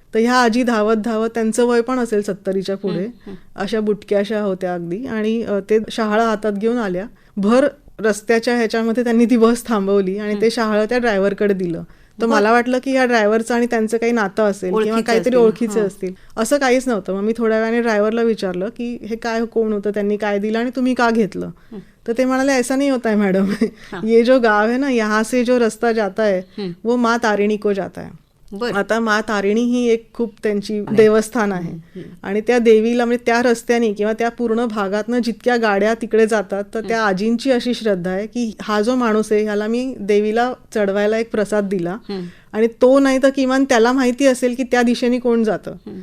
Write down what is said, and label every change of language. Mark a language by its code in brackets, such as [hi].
[mr] तर ह्या आजी धावत धावत, त्यांचं वय पण असेल 70च्या पुढे, अशा बुटक्याशा होत्या अगदी, आणि ते शहाळं हातात घेऊन आल्या. भर रस्त्याच्या ह्याच्यामध्ये त्यांनी ती बस थांबवली आणि ते शहाळं त्या ड्रायव्हरकडे दिलं. तर मला वाटलं की ह्या ड्रायव्हरचं आणि त्यांचं काही नातं असेल किंवा काहीतरी ओळखीचे असतील. असं काहीच नव्हतं. मग मी थोड्या वेळाने ड्रायव्हरला विचारलं की हे काय, कोण होतं, त्यांनी काय दिलं आणि तुम्ही का घेतलं. तर ते म्हणाले, [hi] ऐसा नहीं होता है मैडम, ये जो गाव है ना, यहाँ से जो रस्ता जाता है वो माँ तारिणी को जाता है. [mr] आता माँ तारिणी ही एक खूप त्यांची देवस्थान आहे, आणि त्या देवीला, म्हणजे त्या रस्त्याने किंवा त्या पूर्ण भागातनं जितक्या गाड्या तिकडे जातात, तर त्या आजींची अशी श्रद्धा आहे की हा जो माणूस आहे ह्याला मी देवीला चढवायला एक प्रसाद दिला, आणि तो नाही तर किमान त्याला माहिती असेल की त्या दिशेने कोण जातं.